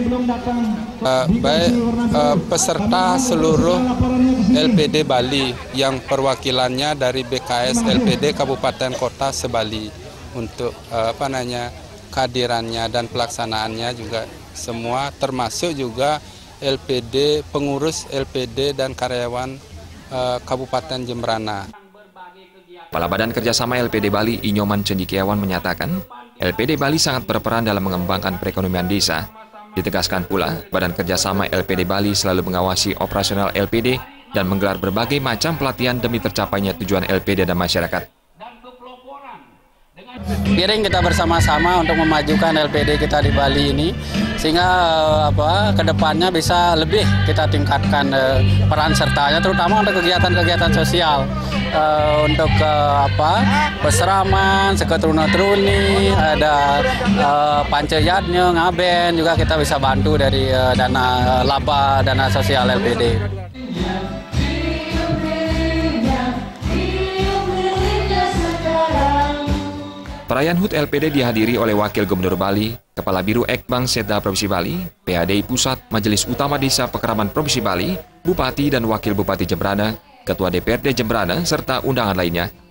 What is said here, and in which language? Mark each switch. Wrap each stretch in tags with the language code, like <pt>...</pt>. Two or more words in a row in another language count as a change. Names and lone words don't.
<id>Peserta seluruh LPD Bali yang perwakilannya dari BKS LPD Kabupaten Kota Sebali untuk kehadirannya dan pelaksanaannya juga semua, termasuk juga LPD, pengurus LPD dan karyawan Kabupaten Jembrana. Kepala Badan Kerjasama LPD Bali, Inyoman Cendikiawan menyatakan, LPD Bali sangat berperan dalam mengembangkan perekonomian desa. Ditegaskan pula, Badan Kerjasama LPD Bali selalu mengawasi operasional LPD dan menggelar berbagai macam pelatihan demi tercapainya tujuan LPD dan masyarakat. Piring kita bersama-sama untuk memajukan LPD kita di Bali ini, sehingga kedepannya bisa lebih kita tingkatkan peran sertanya, terutama untuk kegiatan-kegiatan sosial, untuk peseraman, seketruna-truni, ada panceyatnya, ngaben, juga kita bisa bantu dari dana laba, dana sosial LPD. Perayaan HUT LPD dihadiri oleh Wakil Gubernur Bali, Kepala Biro Ekbang Setda Provinsi Bali, PADI Pusat, Majelis Utama Desa Pekraman Provinsi Bali, Bupati dan Wakil Bupati Jembrana, Ketua DPRD Jembrana, serta undangan lainnya.</id>